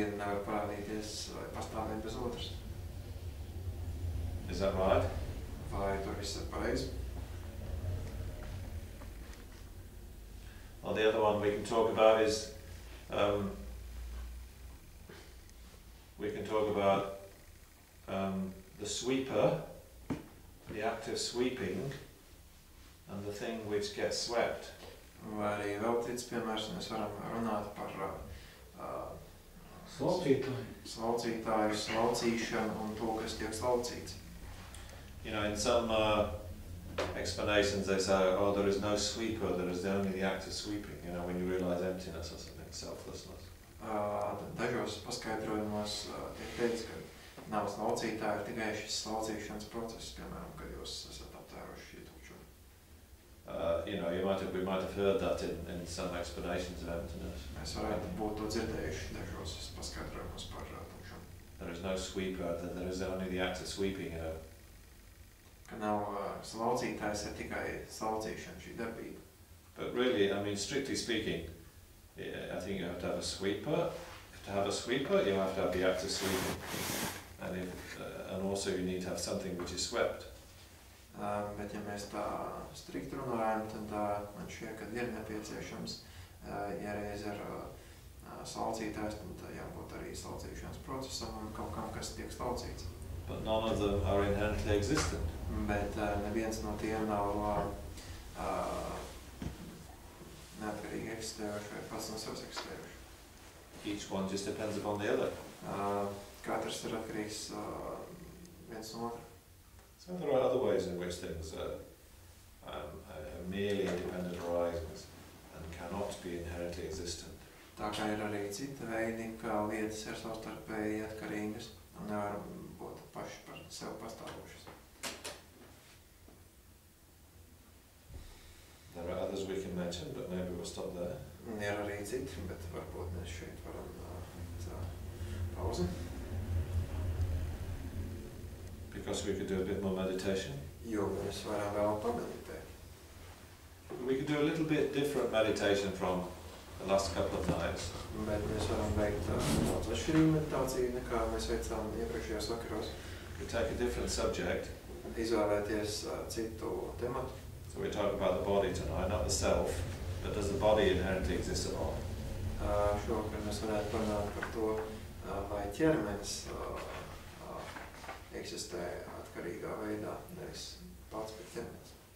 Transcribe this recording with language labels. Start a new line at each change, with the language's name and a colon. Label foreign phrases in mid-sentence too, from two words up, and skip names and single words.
Latvian: nevar parādīties vai pastāvēt bez otras.
English: Is that right?
Latvian: Vai tur viss ir pareizi?
English: Well, the other one we can talk about is the sweeper, the act of sweeping, and the thing which gets swept.
Latvian: Vai arī vēl cits piemērs, mēs varam runāt par slaucītāju, slaucīšanu un to, kas tiek slaucīts.
English: You know, in some explanations they say, oh, there is no sweeper, there is only the act of sweeping, you know, when you realise emptiness or something, selflessness.
Latvian: Dažos paskaidrojumos tiek teikts, ka nav slaucītāja, tikai šis slaucīšanas process, piemēram, kad jūs esat aptēruši šī tukšumu.
English: You know, we might have heard that in some explanations of emptiness.
Latvian: Mēs varētu būt to dzirdējuši dažos paskaidrojumos par tukšumu.
English: There is no sweeper, there is only the act of sweeping, you know.
Latvian: Ka nav slaucītājs, ir tikai slaucīšana, šī darbība.
English: But really, I mean, strictly speaking, I think you have to have a sweeper. To have a sweeper, you have to have the act of sweeping, and also you need to have something which is swept.
Latvian: Bet ja mēs tā strikt runājam, tad man šķiet, ka ir nepieciešams, ja reiz ir slaucītājs, tad jābūt arī slaucīšanas procesam un kaut kam, kas tiek slaucīts.
English: But none of them are inherently existent.
Latvian: Bet neviens no tiem nav neatkarīgi eksistējuši vai pats no savas eksistējuši.
English: Each one just depends upon the other.
Latvian: Katrs ir atkarīgs viens no otra.
English: So there are other ways in which things are merely independent arisings and cannot be inherently existent.
Latvian: Tā kā ir arī citi veidi, kā lietas ir savstarpēji atkarīgas un nevar būt paši par sev pastāvošas.
English: There are others we can mention, but maybe we'll stop there.
Latvian: Ir arī citi, bet varbūt mēs šeit varam pauzi.
English: Because we could do a bit more meditation.
Latvian: Jo mēs varam vēl pameditēt.
English: We could do a little bit different meditation from the last couple of nights.
Latvian: Bet mēs varam veikt daudz atšķirīgu meditāciju, nekā mēs veicām iepriekšējos vakaros.
English: We take a different subject.
Latvian: Izvēlēties citu tematu.
English: So we talk about the body tonight, not the self, but does the body inherently exist at all?
Latvian: Šovakar mēs varētu parunāt par to, vai ķermenis eksistē atkarīgā veidā, nevis pats pēc ķermenis.